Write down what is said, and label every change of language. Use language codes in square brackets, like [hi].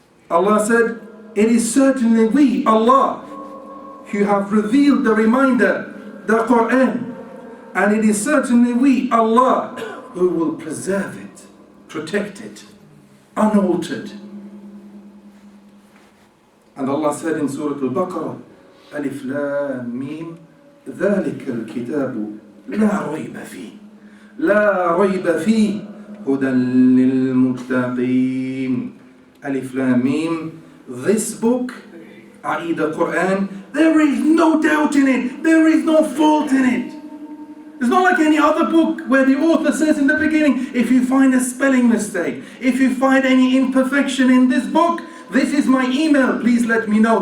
[en] Allah said, it is certainly we, Allah, who have revealed the reminder, the Quran. And it is certainly we, Allah, who will preserve it, protect it, unaltered. And Allah said in Surah Al-Baqarah, Alif Lam Mim, [ar] ذَلِكَ الْكِتَابُ لَا رَيْبَ فِيهِ لَا رَيْبَ فِيهِ هُدًى لِلْمُتَّقِينَ. [en] Alif Lam Mim, this book, i.e. the Quran, there is no doubt in it, there is no fault in it. It's not like any other book where the author says in the beginning, if you find a spelling mistake, if you find any imperfection in this book, this is my email, please let me know.